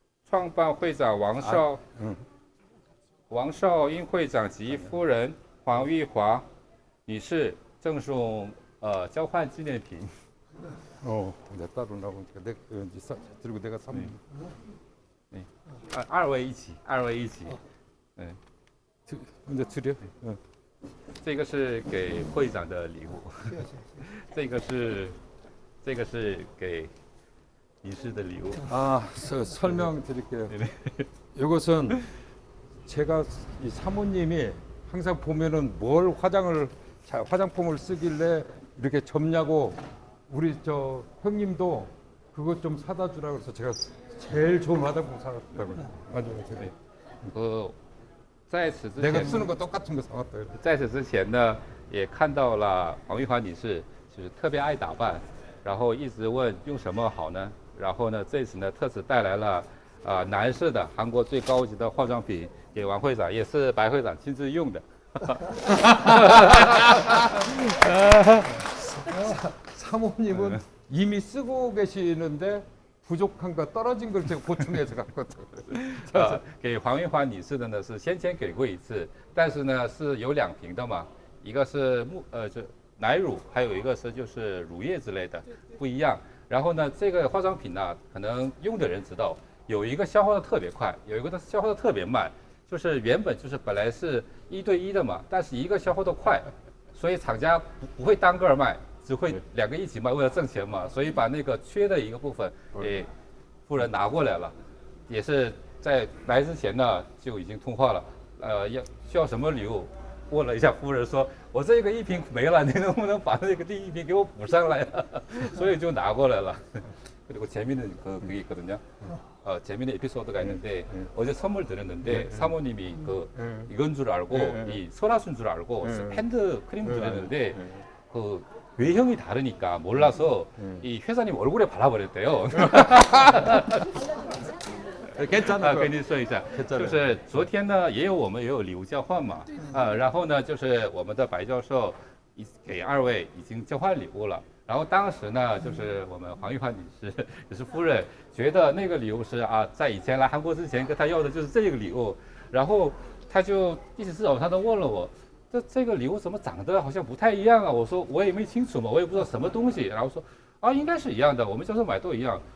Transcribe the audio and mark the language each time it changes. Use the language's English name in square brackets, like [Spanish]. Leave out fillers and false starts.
[Chinese] 创办会长王少英会长及夫人黄玉华女士赠送交换纪念品。 [Korean] 내가 따로 나오니까 내가 들고 내가 사. [Chinese] 네. 2位一起，2位一起。嗯， [Korean] 먼저 드려. [Chinese] 这个是给会长的礼物，这个是给女士的礼物。 [Korean] 설명드릴게요. 이것은 제가 이 사모님이 항상 보면은 뭘 화장품을 쓰길래 이렇게 접냐고 우리 저 형님도 그것 좀 사다 주라 그래서 제가 제일 좋은 화장품 사왔다고요. 맞아요. [Chinese] 在此之 [Korean] 내가 [Chinese] 前， [Korean] 쓰는 거 똑같은 거 사왔다. [Chinese] 在此之前呢，也看到了黄玉华女士，就是特别爱打扮，然后一直问用什么好呢？然后呢，这次呢特此带来了男士的韩国最高级的化妆品给王会长，也是白会长亲自用的。 사모님은 이미 쓰고 계시는데 부족한 거 떨어진 걸 제가 보충해서 갖고 왔어요. 给黄玉华女士的呢是先前给过一次，但是呢是有2瓶的嘛，一个是奶乳，还有一个是就是乳液之类的，不一样。然后呢，这个化妆品呢，可能用的人知道，有一个消耗的特别快，有一个消耗的特别慢，就是原本就是本来是1对1的嘛，但是一个消耗的快，所以厂家不会单个卖。只会2个一起卖，为了挣钱嘛，所以把那个缺的一个部分给夫人拿过来了，也是在来之前呢就已经通话了，需要什么礼物？问了一下夫人说，我这个1瓶没了，你能不能把那个第1瓶给我补上来？所以就拿过来了。 [Korean] 그리고 재미있는 그게 있거든요. 재미있는 에피소드가 있는데 어제 선물 드렸는데 사모님이 이건 줄 알고 이 설화순 줄 알고 핸드 크림 드렸는데 외형이 다르니까 몰라서 이 회사님 얼굴에 발라버렸대요. [Chinese] 啊，跟您说一下，就是昨天呢，我们也有礼物交换嘛，然后呢，就是我们的白教授给2位已经交换礼物了，然后当时呢，就是我们黄玉环女士也是夫人，觉得那个礼物是在以前来韩国之前跟她要的就是这个礼物，然后她就一直早上都问了我，这个礼物怎么长得好像不太一样啊？我说我也没清楚嘛，我也不知道什么东西，然后说应该是一样的，我们教授买都一样。